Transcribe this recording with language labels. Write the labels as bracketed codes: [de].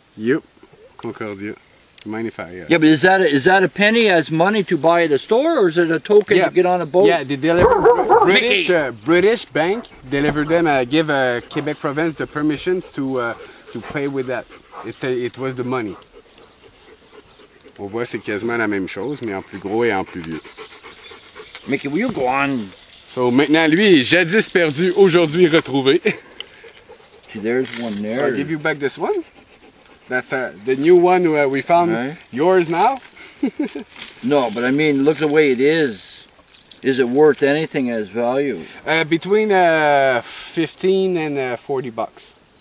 [en] Yep, Concordia. [fr] Magnifique. [en] Yeah, but is that a penny as money to buy at the store, or is it a token to get on a boat? Yeah, they deliver British bank deliver them give Quebec province the permission to pay with that. It was the money. [fr] On voit c'est quasiment la même chose, mais en plus gros et en plus vieux. [en] Mickey, will you go on? [fr] So maintenant lui, jadis perdu, aujourd'hui retrouvé. [en] See, there's one So there. I'll give you back this one. That's the new one we found. Right. Yours now. No, but I mean, look the way it is. Is it worth anything as value? Between 15 and 40 bucks.